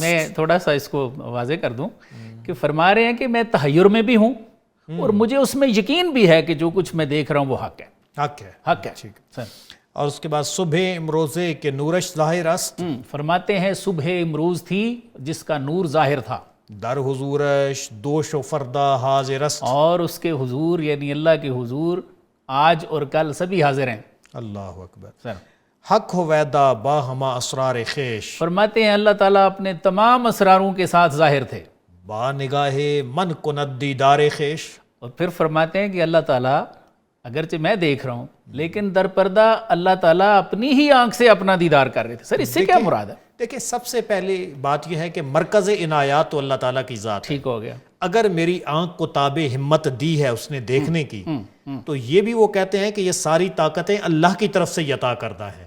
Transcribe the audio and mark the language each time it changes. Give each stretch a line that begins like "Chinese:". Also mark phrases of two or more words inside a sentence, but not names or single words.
Urdu: میں تھوڑا سا اس کو واضح کر دوں کہ فرما رہے ہیں کہ میں تحیر میں بھی ہوں اور مجھے اس میں یقین بھی ہے کہ جو کچھ میں دیکھ رہا ہوں وہ حق ہے، حق ہے، حق ہے۔ سر اور اس کے بعد
Persian: صبح امروزے کہ نورش ظاہر است،
Urdu: فرماتے ہیں صبح امروز تھی جس کا نور ظاہر تھا،
Persian: در حضورش دوش و فردا حاضر است،
Urdu: اور اس کے حضور یعنی اللہ کے حضور آج اور کل سبھی حاضر ہیں۔ اللہ اکبر۔ سر
Persian: حق ہو ویدا با ہما اسرار خیش،
Urdu: فرماتے ہیں اللہ تعالیٰ اپنے تمام اسراروں کے ساتھ ظاہر تھے،
Persian: با نگاہ من کند دیدار خیش،
Urdu: اور پھر فرماتے ہیں کہ اللہ تعالیٰ اگرچہ میں دیکھ رہا ہوں لیکن در پردہ اللہ تعالیٰ اپنی ہی آنکھ سے اپنا دیدار کر رہے تھے۔ سر اس سے کیا مراد ہے؟ دیکھیں سب سے پہلے بات یہ ہے کہ مرکز عنایات تو اللہ تعالیٰ کی ذات ہے، ٹھیک ہو گیا، اگر میری آنکھ کو تاب ہمت دی ہے اس نے دیکھنے کی تو یہ بھی وہ کہتے ہیں کہ یہ ساری طاقتیں اللہ کی طرف سے عطا کردہ ہیں.